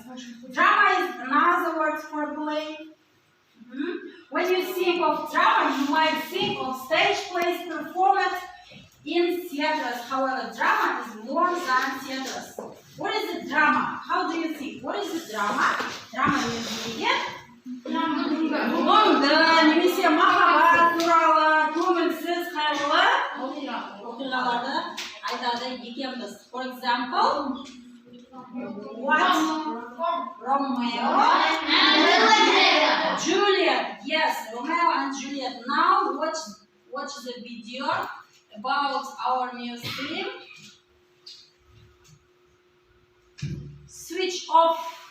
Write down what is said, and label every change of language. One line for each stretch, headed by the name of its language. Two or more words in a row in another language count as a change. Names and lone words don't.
English: Drama is another word for play. When you think of drama, you might think of stage plays performed in theaters. However, drama is more than theaters. What is a drama? How do you think? What is a drama? Drama is
Kazakh: немесе махаббат туралы көңілсіз қайғылы оқиғаларды айтады екенбіз.
English: For example, what? Romeo and Juliet. Yes, Romeo and Juliet. Now watch the video about our new theme. Switch off.